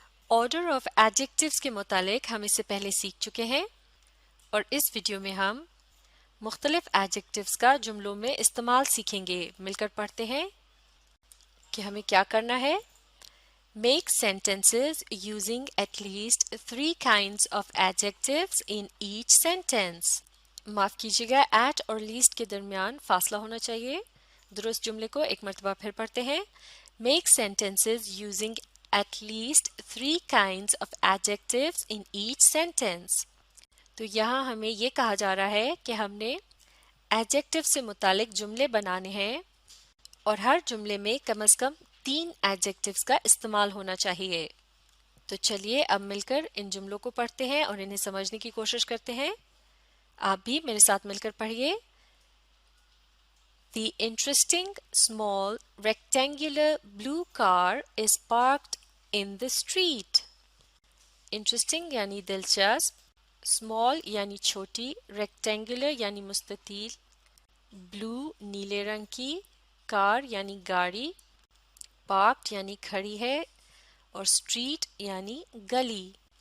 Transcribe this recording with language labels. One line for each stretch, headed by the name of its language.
Urdu: Order of ایڈجیکٹیوز کے متعلق ہم اس سے پہلے سیکھ چکے ہیں اور اس ویڈیو میں ہم مختلف ایڈجیکٹیوز کا جملوں میں استعمال سیکھیں گے. مل کر پڑھتے ہیں کہ ہمیں کیا کرنا ہے.
English: Make sentences using at least 3 kinds of adjectives in each sentence.
Urdu: معاف کیجیے گا ایٹ اور لیسٹ کے درمیان فاصلہ ہونا چاہیے. درست جملے کو ایک مرتبہ پھر پڑھتے ہیں.
English: Make sentences using at least 3 kinds of adjectives in each sentence.
Urdu: تو یہاں ہمیں یہ کہا جا رہا ہے کہ ہم نے ایڈجیکٹیو سے متعلق جملے بنانے ہیں اور ہر جملے میں کم از کم 3 ایڈجیکٹیوز کا استعمال ہونا چاہیے. تو چلیے اب مل کر ان جملوں کو پڑھتے ہیں اور انہیں سمجھنے کی کوشش کرتے ہیں. آپ بھی میرے ساتھ مل کر پڑھیے.
English: The interesting small rectangular blue car is parked in the street.
Urdu: Interesting یعنی دلچسپ، small یعنی چھوٹی، rectangular یعنی مستطیل، blue نیلے رنگ کی، car یعنی گاڑی، parked یعنی کھڑی ہے اور street یعنی گلی.